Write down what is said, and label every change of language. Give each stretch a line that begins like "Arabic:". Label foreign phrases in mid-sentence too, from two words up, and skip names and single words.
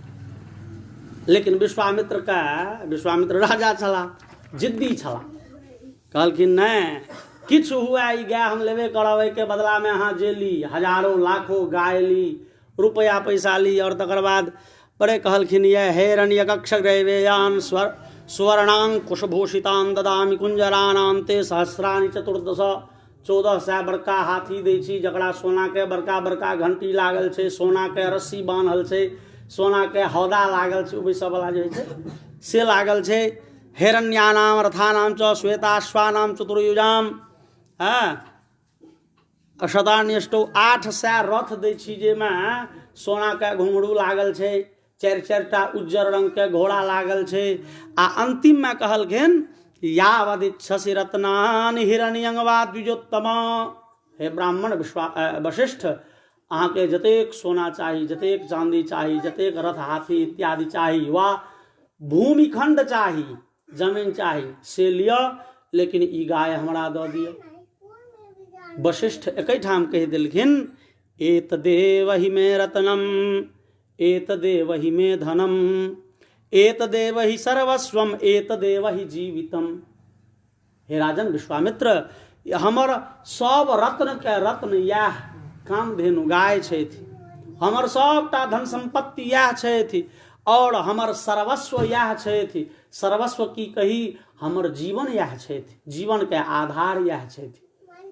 Maithili: लेकिन विश्वामित्र राजा छला, जिद्दी छला, कहलखिन नहीं किछु हुआ ई गाय हम लेबे करब, एहिके बदला में अहाँ जे ली हजारों लाखों गाय ली, रुपया पैसा ली। और तकर बाद बड़े कहलखिन ये
Sanskrit: हिरण्यकक्षग्रैवेयान् स्वर्णांकुशभूषितान् ददामि कुंजरानान्ते सहस्राणि
Maithili: 1400 बड़का हाथी दै छी जकरा सोना के बड़का बड़का घंटी लागल छै, सोना के रस्सी बान्हल छै, सोना के हौदा लागल छै, बैसऽ वाला जे छै से लागल छै।
Sanskrit: हिरण्यानाम रथानाम च श्वेताश्वानाम चतुर्युजाम शतान्यष्टौ
Maithili: 800 रथ दै छी जाहिमे सोना के घुंघरू लागल छै, 4-4टा उज्जर रंग के घोड़ा लागल छै। आ अंतिम में कहलखिन
Sanskrit: यावदिच्छसि रत्नानि हिरण्यं वा द्विजोत्तम।
Maithili: हे ब्राह्मण वशिष्ठ अहाँके जतेक सोना चाही, जतेक चांदी चाही, जतेक रथ हाथी इत्यादि चाही, वा भूमिखंड चाही, जमीन चाही से लिअ, लेकिन ई गाय हमरा दऽ दिअ। वशिष्ठ एकठाम कहि देलखिन
Sanskrit: एतदेव हि मे रत्नम एतदेव हि मे धनम एतदेव हि सर्वस्वम एतदेव हि जीवितम।
Maithili: हे राजन विश्वामित्र हमर सब रत्न के रत्न यह कामधेनु गाय छथि, हमर सबटा धन संपत्ति यह छथि, और हमर सर्वस्व यह छथि। सर्वस्व की कही हमर जीवन यह छथि, जीवन के आधार यह छथि।